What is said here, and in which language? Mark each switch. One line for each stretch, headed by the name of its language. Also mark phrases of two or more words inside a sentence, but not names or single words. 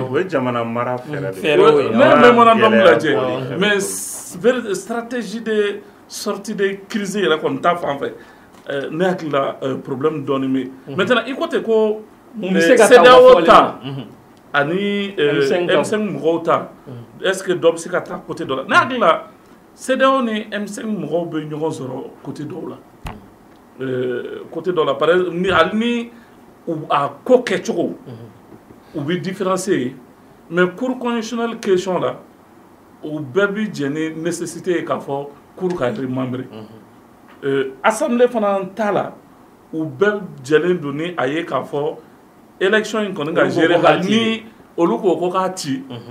Bambara: o ye jamana mara fɛɛrɛ de ye ne ye mémorandum lajɛ
French: mais stratégie de sortie de crise
Bambara: yɛrɛ kɔni t'a fan fɛ ne hakili la problème dɔɔni bɛ yen maintenant i ko ten ko CEDEAO ta ani M5 mɔgɔw ta
French: est-ce que
Bambara: dɔ bɛ se ka taa côté dɔ la ne hakili la CEDEAO ni M5 mɔgɔw bɛ ɲɔgɔn sɔrɔ côté dɔw la côté dɔ la
French: par exemple
Bambara: hali ni a ko kɛcogo u bɛ
French: différencier mais cour constitutionnelle question
Bambara: la u bɛɛ bɛ jɛ ni nécessité ye k'a fɔ cour ka remember assemblée fana t'a la u bɛɛ jɛlen don ni a ye k'a fɔ élection in kɔni ka gérer hali ni olu ko ko k'a ci